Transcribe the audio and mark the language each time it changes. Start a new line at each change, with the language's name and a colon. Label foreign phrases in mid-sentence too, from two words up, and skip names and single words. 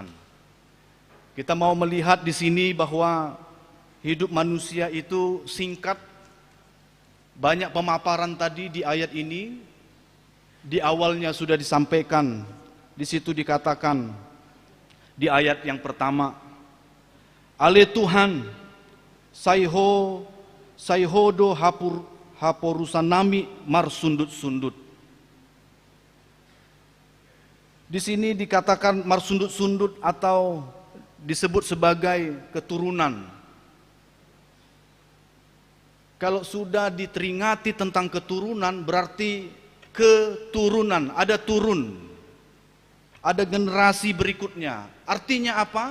Indonesian: Kita mau melihat di sini bahwa hidup manusia itu singkat. Banyak pemaparan tadi di ayat ini. Di awalnya sudah disampaikan, di situ dikatakan di ayat yang pertama,
Batak Toba: Ale Tuhan, sayhodo haporusan nami mar sundut-sundut.
Indonesian: Di sini dikatakan
Batak Toba: mar sundut-sundut
Indonesian: atau disebut sebagai keturunan. Kalau sudah diteringati tentang keturunan berarti keturunan, ada turun, ada generasi berikutnya. Artinya apa?